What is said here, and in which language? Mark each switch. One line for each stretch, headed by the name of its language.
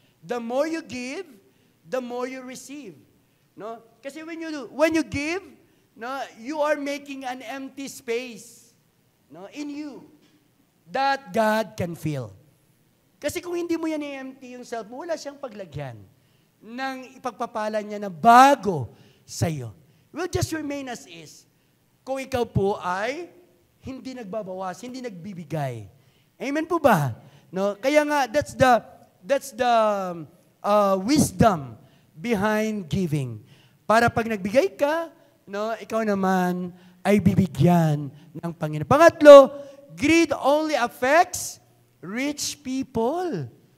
English: The more you give, the more you receive. No? Kasi when you give, no, you are making an empty space, no, in you that God can fill.
Filipino: Kasi kung hindi mo yan i-empty yung self mo, wala siyang paglagyan ng ipagpapala niya na bago sa iyo.
English: Will just remain as is.
Filipino: Kung ikaw po ay hindi nagbabawas, hindi nagbibigay. Amen po ba? No? Kaya nga,
English: that's the wisdom behind giving.
Filipino: Para pag nagbigay ka, no, ikaw naman ay bibigyan ng Panginoon.
English: Pangatlo, greed only affects rich people.